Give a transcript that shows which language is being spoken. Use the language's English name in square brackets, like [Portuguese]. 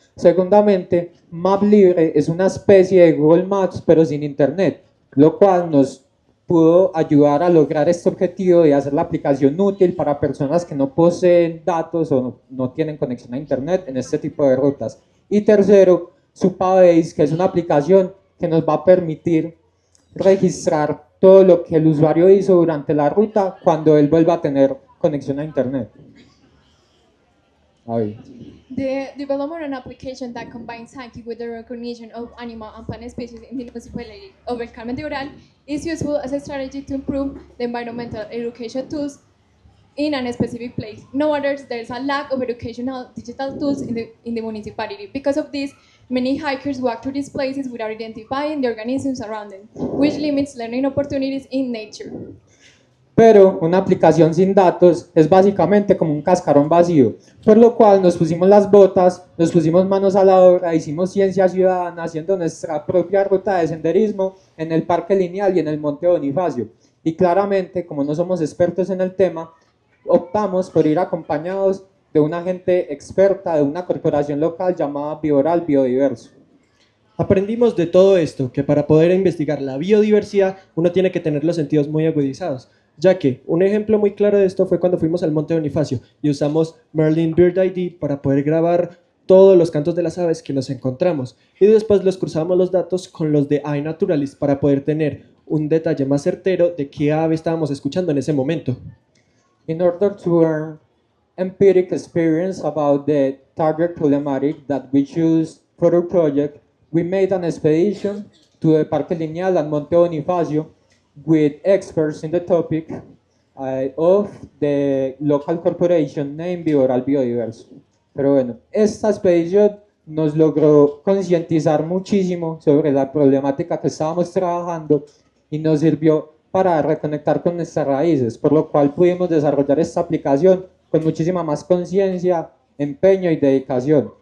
[Spanish] Segundamente, MapLibre es una especie de Google Maps pero sin internet, lo cual nos pudo ayudar a lograr este objetivo de hacer la aplicación útil para personas que no poseen datos o no tienen conexión a internet en este tipo de rutas. Y tercero, Supabase, que es una aplicación que nos va a permitir registrar todo lo que el usuario hizo durante la ruta cuando él vuelva a tener conexión a internet. Ahí. [English] The development of an application that combines Sankey with the recognition of animal and plant species in the municipality of El Carmen de Ural is useful as a strategy to improve the environmental education tools in a specific place. No wonder there's a lack of educational digital tools in the municipality. Because of this, many hikers walk to these places without identifying the organisms around them, which limits learning opportunities in nature. [Spanish] Pero una aplicación sin datos es básicamente como un cascarón vacío, por lo cual nos pusimos las botas, nos pusimos manos a la obra, hicimos ciencia ciudadana haciendo nuestra propia ruta de senderismo en el Parque Lineal y en el Monte Bonifacio. Y claramente, como no somos expertos en el tema, optamos por ir acompañados de una gente experta de una corporación local llamada Bioral Biodiverso. Aprendimos de todo esto que para poder investigar la biodiversidad uno tiene que tener los sentidos muy agudizados, ya que un ejemplo muy claro de esto fue cuando fuimos al Monte Bonifacio y usamos Merlin Bird ID para poder grabar todos los cantos de las aves que nos encontramos y después los cruzamos los datos con los de iNaturalist para poder tener un detalle más certero de qué ave estábamos escuchando en ese momento. [English] In order to earn empiric experience about the target problematic that we choose for our project, we made an expedition to the Parque Lineal and Monte Bonifacio with experts in the topic of the local corporation named Bioral Biodiverso. [Spanish] Pero bueno, esta expedición nos logró concientizar muchísimo sobre la problemática que estábamos trabajando y nos sirvió para reconectar con nuestras raíces, por lo cual pudimos desarrollar esta aplicación con muchísima más conciencia, empeño y dedicación.